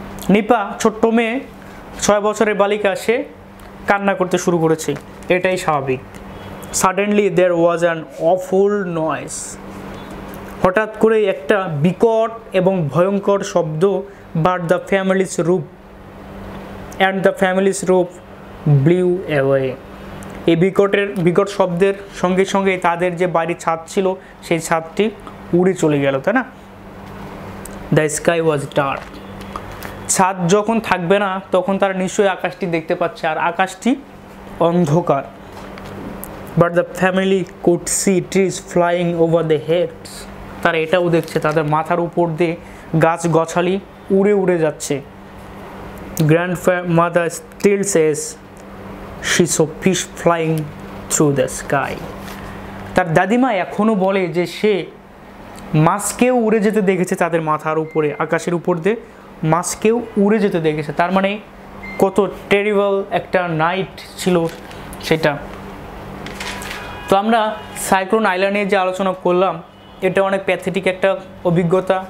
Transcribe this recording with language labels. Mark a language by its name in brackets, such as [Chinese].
[Bangla] নিপা ছোট্ট মেয়ে, 6 বছরের বালিকা, সে কান্না করতে শুরু করেছে, এটাই স্বাভাবিক। [English] Suddenly there was an awful noise. [Bangla] হঠাৎ করে একটা বিকট এবং ভয়ঙ্কর শব্দ, [English] but the family's roof and the family's roof blew away. [Bangla] এই বিকট শব্দের সঙ্গে সঙ্গে তাদের যে বাড়ির ছাদ ছিল সেই ছাদটি উড়ে চলে গেল, তাই না? [English] The sky was dark. [Bangla] ছাদ যখন থাকবে না তখন তারা নিশ্চয়ই আকাশটি দেখতে পাচ্ছে, আর আকাশটি অন্ধকার। [English] But the family could see trees flying over their heads. [Bangla] তারা এটাও দেখছে তাদের মাথার উপর দিয়ে গাছগাছালি উড়ে উড়ে যাচ্ছে। [English] Grandmother still says she saw fish flying through the sky. [Bangla] তার দাদিমা এখনো বলে যে সে মাছকেও উড়ে যেতে দেখেছে তাদের মাথার উপরে, আকাশের উপর দিয়ে মাছকেও উড়ে যেতে দেখেছে। তার মানে কত টেরিবল একটা নাইট ছিল সেটা। তো আমরা সাইক্লোন আইলা নিয়ে যে আলোচনা করলাম, এটা অনেক প্যাথেটিক একটা অভিজ্ঞতা।